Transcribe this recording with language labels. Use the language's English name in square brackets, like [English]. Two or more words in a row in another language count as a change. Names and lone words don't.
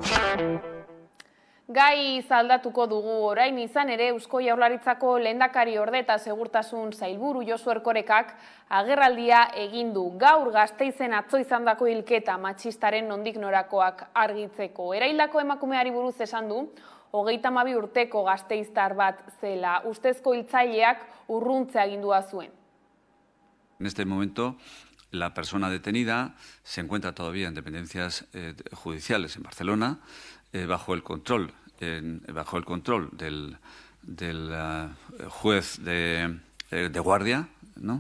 [Basque] Gai zaldatuko dugu orain izan ere Eusko Jaurlaritzako lehendakari orde eta segurtasun sailburu Josu Erkorekak agerraldia egin du gaur Gasteizen atzo izandako hilketa matxistaren nondik norakoak argitzeko. Eraildako emakumeari buruz esan du, 32 urteko gasteiztar bat zela, ustezko hiltzaileak urruntzea agindua zuen. [Spanish] En este momento, la persona detenida se encuentra todavía en dependencias judiciales en Barcelona, bajo el control del juez de guardia, ¿no?